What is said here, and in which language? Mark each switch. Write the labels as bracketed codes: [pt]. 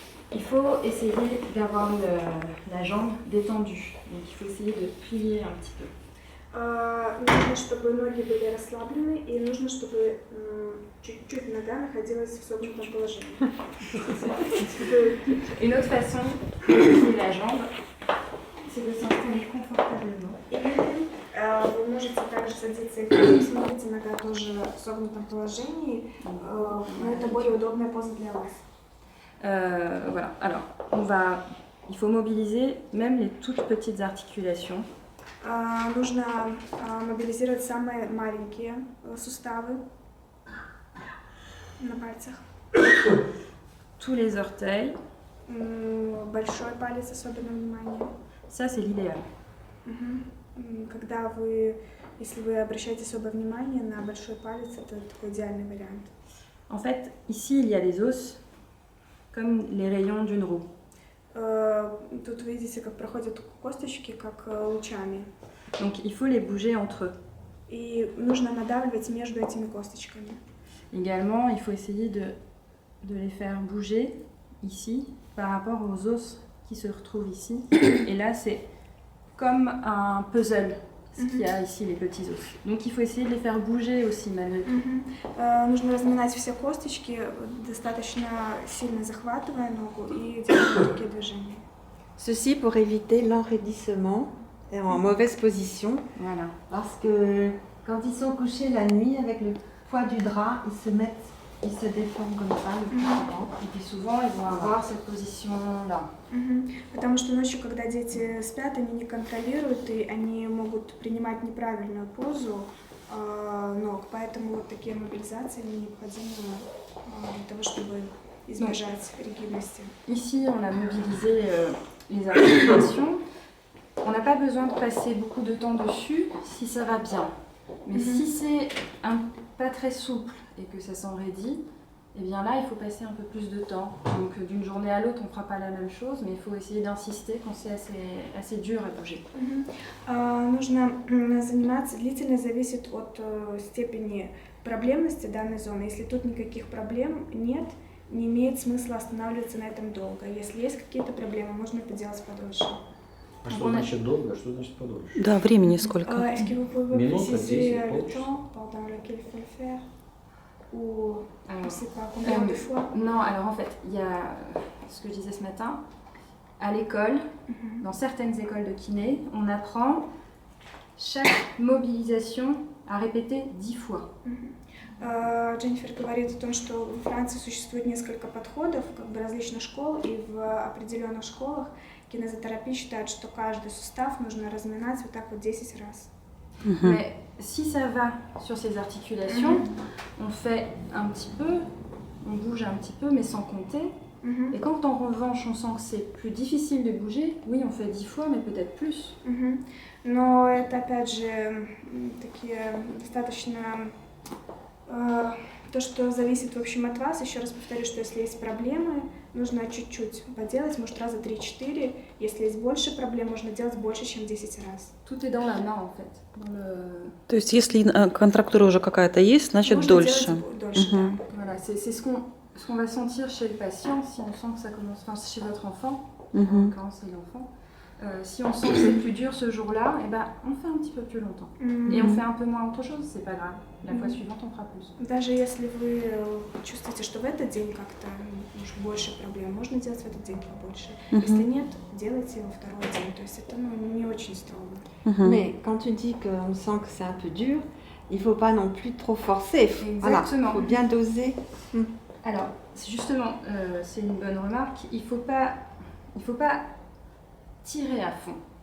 [fr] Il faut essayer d'avoir la jambe détendue. Donc il faut essayer de plier un petit peu. [ru] Нужно, чтобы ноги были расслаблены, и нужно, чтобы чуть-чуть нога находилась в согнутом положении. [fr] Une autre façon de plier la jambe, c'est de s'installer confortablement. [ru] Вы можете также садиться и смотрите, нога тоже в согнутом положении, но это более удобная поза для вас. [fr] Voilà. Alors, il faut mobiliser même les toutes petites articulations. [ru] Нужно мобилизировать самые маленькие суставы на пальцах. [fr] Tous les orteils. [ru] Большой палец, особенно внимание. [fr] Ça, c'est l'idéal. [ru] Когда если вы обращаете особое внимание на большой палец, это такой идеальный вариант. [fr] En fait, ici, il y a des os comme les rayons d'une roue. [ru] Тут вы видите, как проходят косточки, как лучами. [fr] Donc, il faut les bouger entre eux. [ru] И нужно надавливать между этими косточками. [fr] Également, il faut essayer de les faire bouger ici par rapport aux os qui se retrouvent ici. Et là, c'est comme un puzzle, ce qu'il y a ici, les petits os. Donc, il faut essayer de les faire bouger aussi malgré tout. [ru] Нужно разминать все косточки, достаточно сильно захватывая ногу и делать такие движения. [fr] Ceci pour éviter l'enraidissement et en mauvaise position. Voilà. Parce que quand ils sont couchés la nuit avec le poids du drap, ils se déforment comme ça le plus souvent. Et puis souvent, ils vont avoir cette position-là. [ru] Потому что ночью, когда дети спят, они не контролируют, и они могут принимать неправильную позу ног. Поэтому вот такие мобилизации необходимы для того, чтобы избежать ригидности. [fr] Ici, on a mobilisé les articulations. On n'a pas besoin de passer beaucoup de temps dessus si ça va bien. Mais si c'est pas très souple et que ça s'enraidit, eh bien là, il faut passer un peu plus de temps. Donc d'une journée à l'autre, on ne fera pas la même chose, mais il faut essayer d'insister quand c'est assez dur à bouger. [ru] Нужно заниматься, длительность зависит от степени проблемности данной зоны. Если тут никаких проблем нет, не имеет смысла останавливаться на этом долго. Если есть какие-то проблемы, можно это делать подольше. А что значит долго, а что значит подольше? Да, времени сколько? [fr] Est-ce que vous pouvez Minute, préciser 10, le temps pendant lequel il faut le faire? Ou je ne sais pas combien de fois? Non, alors en fait, il y a ce que je disais ce matin. À l'école, dans certaines écoles de kiné, on apprend chaque mobilisation à répéter 10 fois. [ru] Дженнифер говорит о том, что в Франции существует несколько подходов различных школ, и в определенных школах кинезотерапия считает, что каждый сустав нужно разминать вот так вот 10 раз. [fr] Mais si ça va sur ces articulations, on fait un petit peu, on bouge un petit peu, mais sans compter. Et quand en revanche on sent que c'est plus difficile de bouger, oui, on fait 10 fois, mais peut-être plus. [ru] Но это опять же такие достаточно То, что зависит, в общем, от вас. Еще раз повторю, что если есть проблемы, нужно чуть-чуть поделать, может, раза 3-4. Если есть больше проблем, можно делать больше, чем 10 раз. [fr] Tout est dans la main, en fait. Dans le... [ru] То есть, если контрактура уже какая-то есть, значит Можно дольше. делать дольше, Мгм. да. [fr] Voilà, c'est ce qu'on va sentir chez le patient, si on sent que ça commence, enfin chez votre enfant, en Мгм. l'occurrence c'est l'enfant. Si on sent que c'est plus dur ce jour-là, eh ben, on fait un petit peu plus longtemps. Et on fait un peu moins autre chose, c'est pas grave. La fois suivante, on fera plus. [ru] Даже если вы чувствуете, что в этот день как-то уж больше проблем, можно делать в этот день побольше. Если нет, делайте во второй день. То есть это не очень строго. Мгм. [fr] Mais quand tu dis qu'on sent que c'est un peu dur, il ne faut pas non plus trop forcer. Voilà, il Exactement. faut bien doser. Alors, c'est justement, c'est une bonne remarque, il faut pas tirer à fond.